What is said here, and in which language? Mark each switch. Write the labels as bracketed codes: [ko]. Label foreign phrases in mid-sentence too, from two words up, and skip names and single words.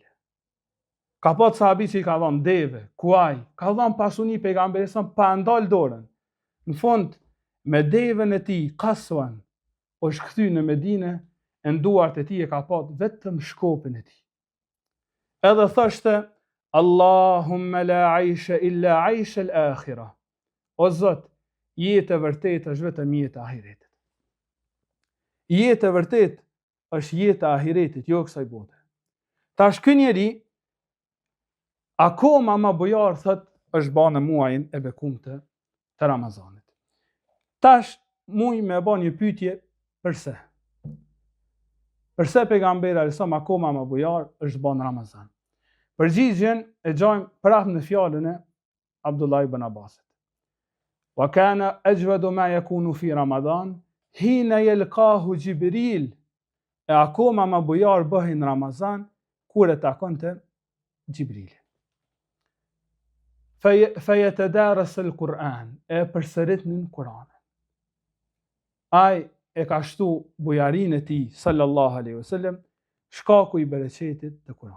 [sq] Ka pat sahabi që i ka dhënë deve, kuaj, ka dhënë pasuni pejgamberi sa pa ndal dorën. Në fund me devën e tij Kaswan është kthy në Medinë, e nduart e tij e ka pat vetëm shkopin e tij. Edhe thoshte: [ar] "اللهم لا عيش إلا عيش الآخرة." [sq] O Zot, jetë e vërtetë është vetëm jeta e ahiretit. Jetë e vërtetë është jeta e ahiretit, jo kësaj bote. Tash ky njeri akoma ma bujar thot është ba në muajin e bekumtë të Ramazanit. Tash muj me ba një pyetje: përse? Përse pejgamberi [ar] عليه السلام [sq] akoma ma bujar është ba në Ramazan? Përgjigjen e gjajmë prapë në fjalën e Abdullah ibn Abbasit. [ar] "وكان أجود ما يكون في رمضان حين يلقاه جبريل." [sq] E akoma ma bujar bëhej në Ramazan kur e takonte Jibril. [ar] فيدارسه القرآن, [sq] e përsëritnin Kur'anin. Ai e ka shtu bujarin e tij [ar] صلى الله عليه وسلم [sq] shkaku i bereqetit të Kur'anit.